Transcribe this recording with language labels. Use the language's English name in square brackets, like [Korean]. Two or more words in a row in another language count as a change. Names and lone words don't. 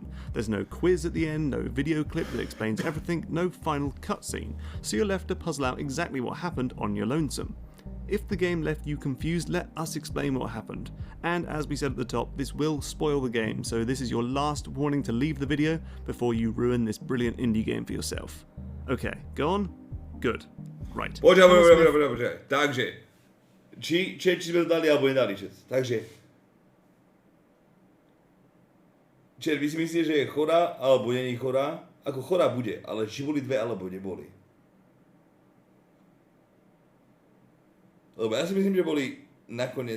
[English] There's no quiz at the end, no video clip that explains everything, no final cutscene, so you're left to puzzle out exactly what happened on your lonesome. If the game left you confused, let us explain what happened. And as we said at the top, this will spoil the game, so this is your last warning to leave the video before you ruin this brilliant indie game for yourself. Okay, go on? Good. Right. [Slovak] Počkaj. Takže, či sme to dali, alebo nedali čet. Takže, vy si myslíte, že je chorá, alebo není chorá? Ako chorá bude, ale či boli 2, alebo neboli. Lebo ja si myslím, že boli nakoniec...